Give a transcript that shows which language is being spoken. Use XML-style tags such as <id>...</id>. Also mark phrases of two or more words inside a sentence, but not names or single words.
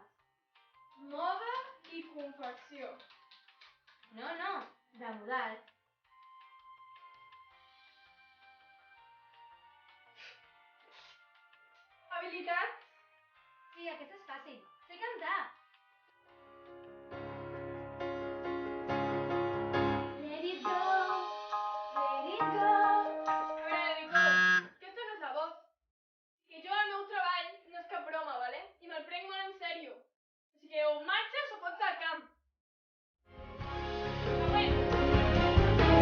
<ca>Moda i confecció. No, de modal. Habilitats? Sí, aquest és fàcil. Sé cantar.</ca> <en>Let it go, let it go.</en> <ca>A veure, Nico, aquesta no és la voz. Que jo el meu treball no és cap broma, ¿vale? I me'l prenc molt en sèrio. Així que o marxes o fots al camp. Següent.</ca>